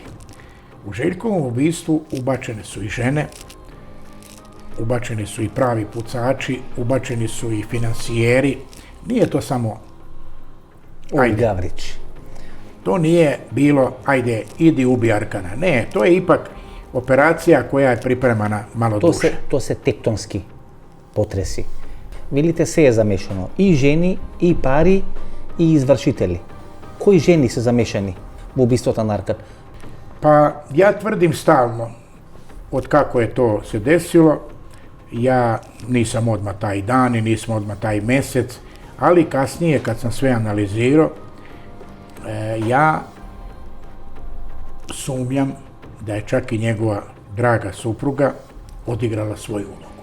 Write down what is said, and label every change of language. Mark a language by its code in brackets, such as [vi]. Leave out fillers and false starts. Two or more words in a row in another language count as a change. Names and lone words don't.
[sr] U Željkovom ubistvu ubačene su i žene, ubačeni su i pravi pucači, ubačeni su i finansijeri. Nije to samo Gavrić. To nije bilo, ajde, idi ubi Arkana. Ne, to je ipak operacija koja je pripremana malo duže. To se tektonski potresi. [mk] Видите, се е замешано. И жени, и пари, и извршители. Кои жени се замешани во убиството на Аркан? [sr] Pa ja tvrdim stalno, od kako je to se desilo, ja nisam odmah taj dan i nisam odmah taj mesec, ali kasnije kad sam sve analizirao, ja sumnjam da je čak i njegova draga supruga odigrala svoju ulogu.